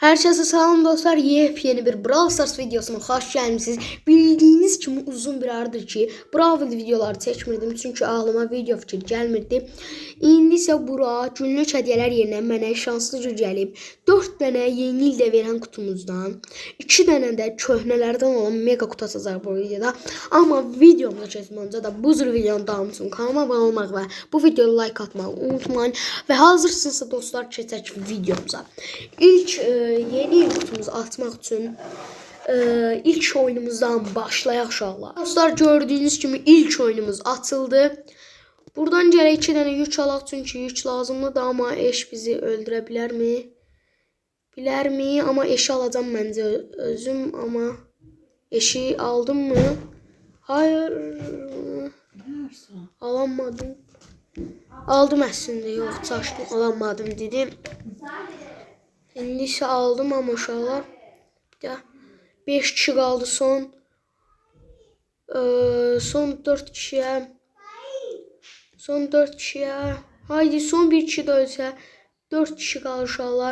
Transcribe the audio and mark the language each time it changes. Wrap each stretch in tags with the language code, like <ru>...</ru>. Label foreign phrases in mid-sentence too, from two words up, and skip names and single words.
<az>Herkese salam dostlar.</az> <tr>Yepyeni bir Brawl Stars videosuna hoş gelmişsiniz. Bildiğiniz kimi uzun bir aradır ki Brawl videoları çekmirdim çünkü ağlıma video fikri gelmirdi.</tr> <az>İndi ise bura günlük hediyeler yerine mənə şanslı cür gəlib 4 dənə yeni ildə veren kutumuzdan 2 dənə də köhnələrdən olan mega kutu açacaq bu videoda. Ama videomuza keçmədən öncə da bu cür videonun davamı üçün kanalıma abunə olmaq və bu videoya like atmağı unutmayın. Və hazırsınızsa dostlar keçək videomuza. İlk yeni il kutumuzu atmaq üçün ilk oyunumuzdan başlayaq inşallah. Dostlar gördüyünüz kimi ilk oyunumuz atıldı. Buradan gələk 2 dənə yük alaq çünki yük lazımlıdır amma eş bizi öldürə bilərmi? Bilərmi? Amma eşi alacağım məncə özüm amma eşi aldım mı?</az> <tr>Hayır. Alamadım.</tr> <az>Aldım əslində, yox, çaşdım, alamadım dedim. İndi isə aldım amma uşaqlar. 5 kişi qaldı son. Son 4 kişiyə. Son 4 kişiyə. Haydi son 1 kişi də ölsə 4 kişi qalır uşaqlar.</az>